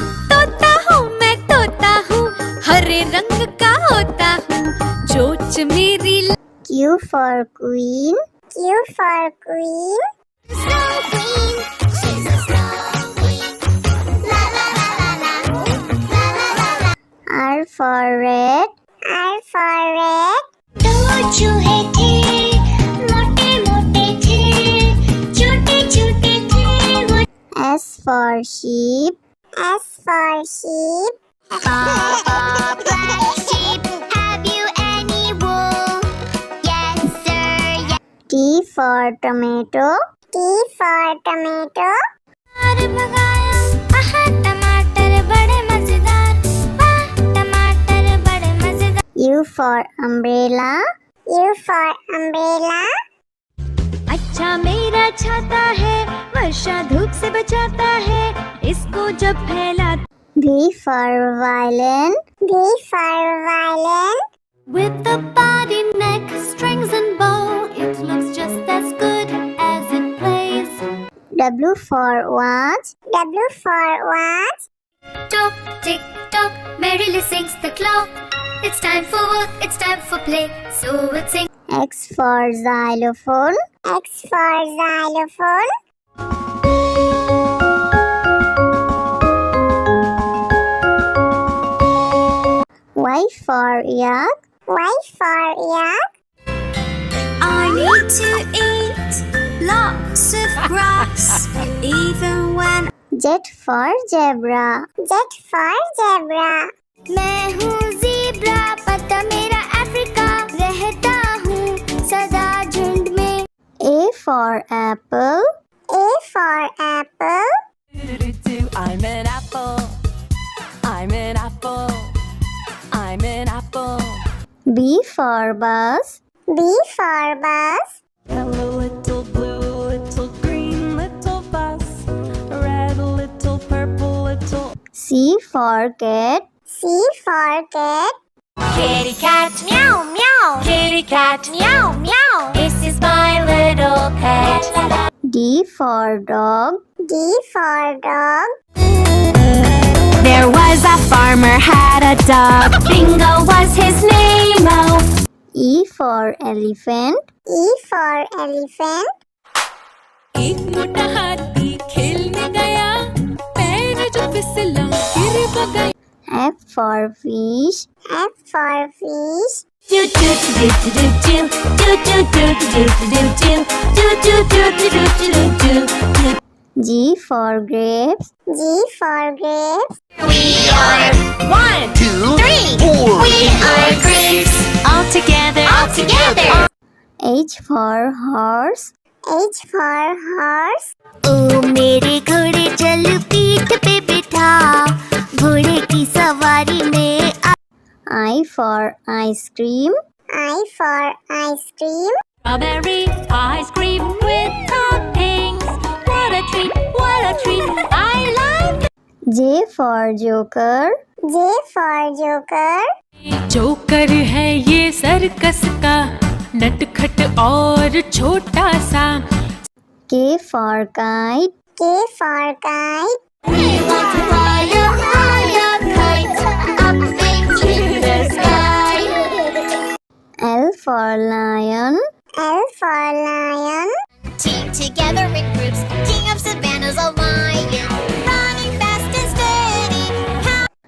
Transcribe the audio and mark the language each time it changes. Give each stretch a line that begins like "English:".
Hindi: तोता हूँ मैं तोता हूँ, हरे रंग का होता हूँ, चोंच मेरी
English: Q for queen. Q for queen. Snow queen, she's a snow queen. La la la la la, la la la la. R for red. R for red.
Hindi: दो चूहे थे, मोटे मोटे थे, छोटे छोटे थे वो।
English: S for sheep. S for sheep. Black sheep, have you any wool? Yes sir, yes. T for tomato. T for tomato.
Hindi: भगाया, आहा टमाटर बड़े मजेदार, वाह टमाटर बड़े मजेदार।
English: U for umbrella. U for umbrella.
Hindi: अच्छा मेरा छाता है, वर्षा धूप से बचाता है, इसको जब फैला।
English: V for violin. V for violin. With the body, neck, strings and bow, it looks just as good as it plays. W for watch. W for watch. Tock, tick, tock, merrily sings the clock. It's time for work, it's time for play, so it sings. X for xylophone. X for xylophone. Y for yak. Y for yak. I need to eat lots of grass, even when Z for zebra. Z for zebra.
Hindi: मैं हूँ zebra, पता मेरा Africa, रहता हूँ सदा झुंड में।
English: A for apple. A for apple. I'm an apple. I'm an apple. I'm an apple. B for bus. B for bus. Hello, little blue, little green, little bus. Red, little purple, little. C for cat. C for cat. Kitty cat, meow meow. Kitty cat, meow meow. This is my little pet. D for dog. D for dog. There was a farmer had a dog, Bingo was his name. Oh, E for elephant. E for elephant.
Hindi: एक मोटा हाथी खेलने गया, पैर जो फिसला गिर वो गया।
English: F for fish. F for fish. Do do do do do do do do do do do do do do do do do do. G for grapes. G for grapes. We are 1, 2, 3, 4. We are grapes. All together. All together. H for horse. H for horse.
Hindi: ओ मेरे घोड़े चल पीठ पे बिठा, घोड़े की सवारी में
English: I for ice cream. I for ice cream. Strawberry ice cream with toppings. What a treat, what a treat. I like it. J for joker. J for joker.
Hindi: Joker है ये सर्कस का, नटखट और छोटा सा।
English: K for kite. K for kite. we want to fly a high up kite, up into the sky. L for lion. L for lion. Team together in groups, king of savannah's a lion, running fast and steady.